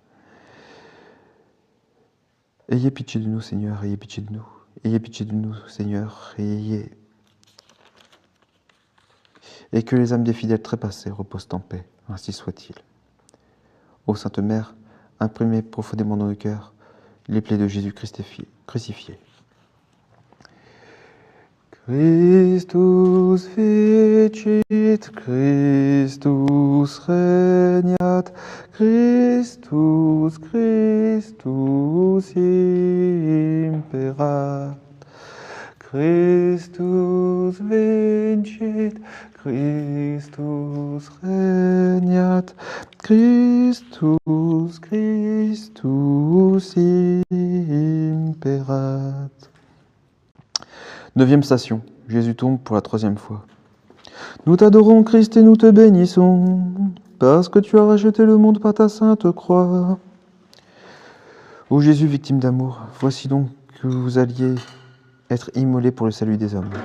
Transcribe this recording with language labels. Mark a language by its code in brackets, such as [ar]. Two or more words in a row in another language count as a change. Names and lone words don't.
[fr] Ayez pitié de nous, Seigneur, ayez pitié de nous. Ayez pitié de nous, Seigneur, et que les âmes des fidèles trépassés reposent en paix, ainsi soit-il. Ô Sainte Mère, imprimez profondément dans nos cœurs les plaies de Jésus crucifié. [la] Christus vincit, Christus regnat, Christus, Christus imperat. Christus vincit, Christus regnat, Christus, Christus imperat. [fr] Neuvième station, Jésus tombe pour la troisième fois. Nous t'adorons, Christ, et nous te bénissons, parce que tu as racheté le monde par ta sainte croix. Ô Jésus, victime d'amour, voici donc que vous alliez être immolé pour le salut des hommes.